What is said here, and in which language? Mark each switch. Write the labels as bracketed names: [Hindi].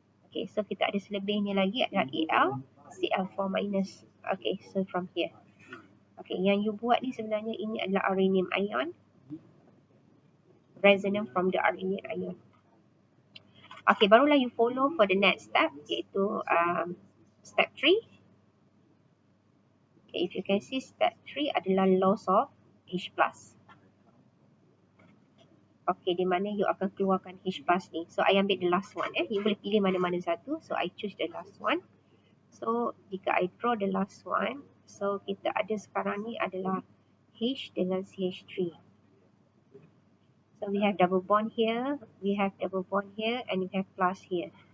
[Malay] Okay, so kita ada selebihnya lagi adalah AlCl4 minus. [English] Okay, so from here. Okay, [Malay] yang you buat ni sebenarnya ini adalah [English] arenaceous ion. Resonance from the arenaceous ion. Okay, barulah you follow for the next step, iaitu step 3. Okay, if you can see step 3 adalah loss of H+. Okay, [Malay] di mana you akan keluarkan H+ ni. [English] So, I ambil the last one. [Malay] You boleh pilih mana-mana satu. [English] So, I choose the last one. [Malay] So, jika [English] I draw the last one, [Malay] so kita ada sekarang ni adalah H dengan CH3. [English] So, we have double bond here, we have double bond here, and we have plus here.